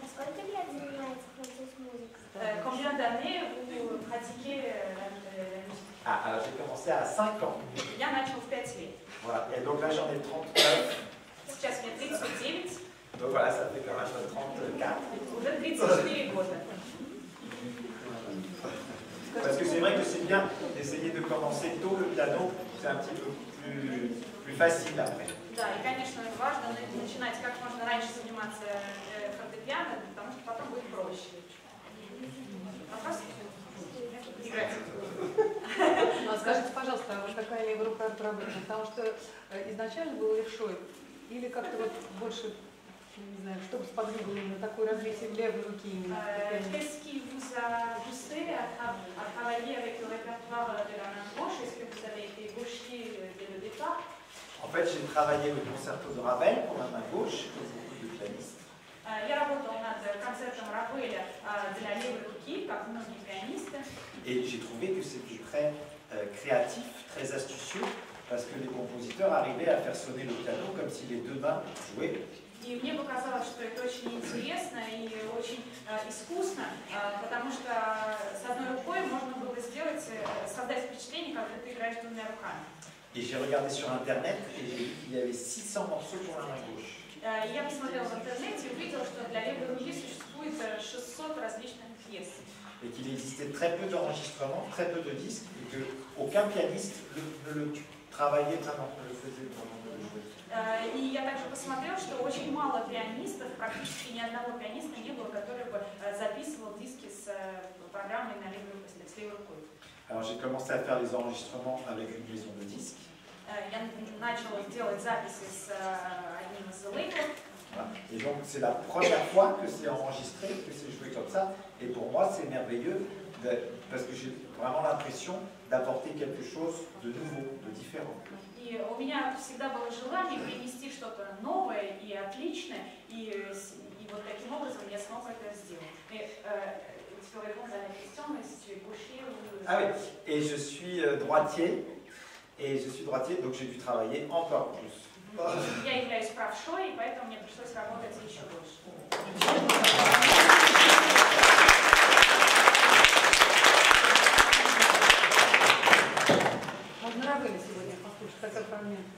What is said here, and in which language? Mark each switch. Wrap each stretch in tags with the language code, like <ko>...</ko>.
<ru>Сколько лет занимается француз-музыкой?</ru> <fr>Combien d'années vous pratiquez Ah, alors j'ai commencé à 5 ans.</fr> <ru>Я начал в 5 лет.</ru> <fr>Voilà, et donc là j'en ai 39.</fr> <ru>Сейчас мне 39.</ru> <fr>Donc voilà, ça fait quand même 34.</fr> <ru>Уже 34 года.</ru> <fr>Parce que c'est vrai que c'est bien d'essayer de commencer tôt le piano, c'est un petit peu plus facile après.</fr> <ru>Да, и, конечно, важно начинать как можно раньше заниматься фортепиано, потому что потом будет проще. Вопрос? Играть. Скажите, пожалуйста, а вот такая левая рука проблема, потому что изначально был левшой, или как-то вот больше, не знаю, что сподвигло именно такое развитие левой руки именно?</ru> <fr>Qu'est-ce qui vous a poussé à travailler avec le répertoire de la main gauche? Est-ce que vous avez été gaucher dès le départ? En fait, j'ai travaillé le concerto de Ravel pour la main gauche, comme beaucoup de pianistes.</fr> <ru>Я работал над концертом Равеля для левой руки, как многие пианисты.</ru> <fr>Et j'ai trouvé que c'était très créatif, très astucieux, parce que les compositeurs arrivaient à faire sonner le piano comme si les deux mains jouaient.</fr> <ru>И мне показалось, что это очень интересно и очень искусно, потому что с одной рукой можно было создать впечатление, как ты играешь двумя руками.</ru> <fr>Et j'ai regardé sur internet et j'ai vu qu'il y avait 600 morceaux pour la main gauche.</fr> <ru>Я посмотрела в интернете и увидела, что для левой руки существует 600 различных пьес.</ru> <fr>Et qu'il existait très peu d'enregistrements, très peu de disques, et qu'aucun pianiste ne le travaillait vraiment, ne le faisait vraiment de le jouer.</fr> <ru>И я также посмотрела, что очень мало пианистов, практически ни одного пианиста не было, который бы записывал диски с программой на левой рукой.</ru> <fr>Alors j'ai commencé à faire les enregistrements avec une maison de disques.</fr> <ru>Я начала делать записи с одним из лейблов.</ru> <fr>Et donc c'est la première fois que c'est enregistré, que c'est joué comme ça. Et pour moi c'est merveilleux parce que j'ai vraiment l'impression d'apporter quelque chose de nouveau, de différent.</fr> <ru>И у меня всегда было желание принести что-то новое и отличное, и вот таким образом я смог это сделать.</ru> <fr>Tu peux répondre à la question, mais si tu es gaucher ou... Ah oui, et je suis droitier, donc j'ai dû travailler encore plus.</fr> <ru>Я являюсь правшой, и поэтому мне пришлось работать еще больше. Можно Равеля сегодня послушать, такой фрагмент.</ru>